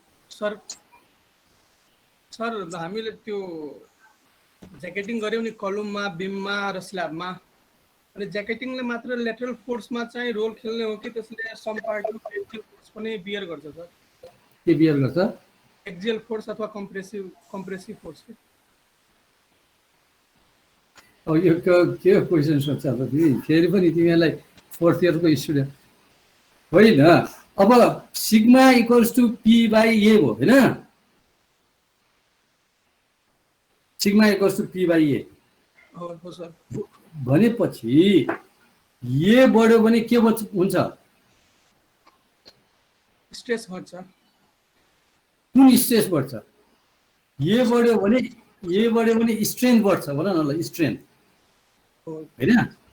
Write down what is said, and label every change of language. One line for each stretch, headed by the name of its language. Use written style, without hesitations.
Nepali: Sir हामीले त्यो ज्याकेटिङ गर्यौँ नि कलममा, बिममा र स्ल्याबमा, अनि ज्याकेटिङले मात्र लेटरल फोर्समा चाहिँ रोल खेल्ने हो कि त्यसले
English: some part of axial force
Nepali: पनि बियर गर्छ सर? के बियर गर्छ? एक्जियल फोर्स अथवा कम्प्रेसिभ फोर्स। अब यो के क्वेसन सोध्छ त तिमी? फेरि पनि तिमीहरूलाई 4th इयरको स्टुडेन्ट होइन। अब
English: sigma equals to P by A
Nepali: हो होइन?
English: sigma equals to P by A
Nepali: हो सर। भनेपछि ए बढ्यो भने के हुन्छ? स्ट्रेस बढ्छ। कुन स्ट्रेस बढ्छ? ए बढ्यो भने स्ट्रेन्थ बढ्छ भन न ल, स्ट्रेन्थ होइन?